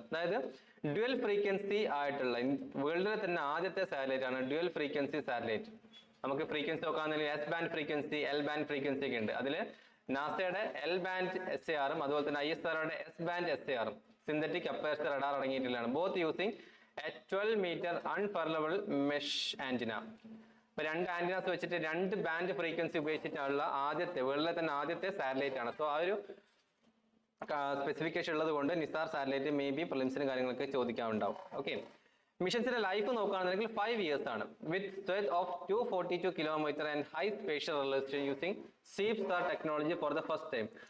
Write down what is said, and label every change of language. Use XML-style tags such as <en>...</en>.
<ml>അതായത് dual frequency ആയിട്ടുള്ള വേൾഡിലെ തന്നെ ആദ്യത്തെ സാറ്റലൈറ്റ് ആണ് ഡ്യുവൽ ഫ്രീക്വൻസി സാറ്റലൈറ്റ്. നമുക്ക് frequency നോക്കാന്നുണ്ടെങ്കിൽ S-band frequency, L-band frequency ഒക്കെ ഉണ്ട്. അതിൽ നാസയുടെ L-band SAR-ഉം അതുപോലെ തന്നെ ISROയുടെ S-band SAR-ഉം synthetic aperture radar അടങ്ങിയിട്ടുള്ളതാണ്.</ml> <en>Both using a 12-meter unfurlable mesh antenna.</en> <ml>അപ്പോൾ രണ്ട് ആന്റിനാസ് വെച്ചിട്ട് 2 ബാൻഡ് ഫ്രീക്വൻസി ഉപയോഗിച്ചിട്ടുള്ള ആദ്യത്തെ വേൾഡിലെ തന്നെ ആദ്യത്തെ സാറ്റലൈറ്റ് ആണ്. സോ ആ ഒരു സ്പെസിഫിക്കേഷൻ ഉള്ളത് കൊണ്ട് നിസാർ സാറ്റലൈറ്റ് മേ ബി പ്രിലിംസിനും കാര്യങ്ങളൊക്കെ ചോദിക്കാറുണ്ടാവും. ഓക്കെ, മിഷൻസിന്റെ ലൈഫ് നോക്കുകയാണെന്നുണ്ടെങ്കിൽ 5 years ആണ്,</ml> <en>With stretch of 242 kilometre and high spatial resolution using CEEP-STAR technology for the first time.</en>